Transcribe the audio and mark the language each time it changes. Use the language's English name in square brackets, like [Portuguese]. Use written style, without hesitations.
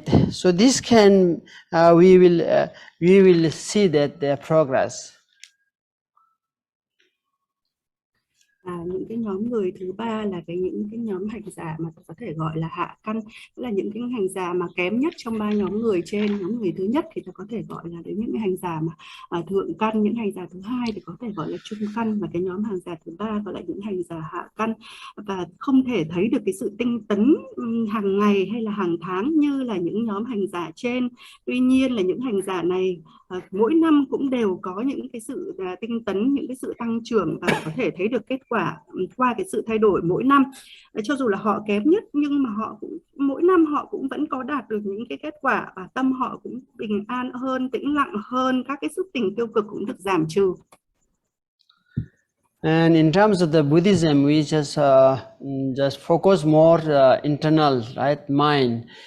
[English] So this can we will see that their progress. [Vietnamese] Những cái nhóm người thứ ba là những cái nhóm hành giả mà có thể gọi là hạ căn, tức là những cái hành giả mà kém nhất trong ba nhóm người trên. Nhóm người thứ nhất thì ta có thể gọi là đến những cái hành giả mà thượng căn, những hành giả thứ hai thì có thể gọi là trung căn, và cái nhóm hành giả thứ ba gọi là những hành giả hạ căn, và không thể thấy được cái sự tinh tấn hàng ngày hay là hàng tháng như là những nhóm hành giả trên. Tuy nhiên là những hành giả này mỗi năm cũng đều có những cái sự tinh tấn, những cái sự tăng trưởng, và có thể thấy được kết quả qua cái sự thay đổi mỗi năm. Cho dù là họ kém nhất nhưng mà họ cũng mỗi năm họ cũng vẫn có đạt được những cái kết quả, và tâm họ cũng bình an hơn, tĩnh lặng hơn, các cái xúc tình tiêu cực cũng được giảm trừ. [English] And in terms of the Buddhism, we just focus more internal, right, mind.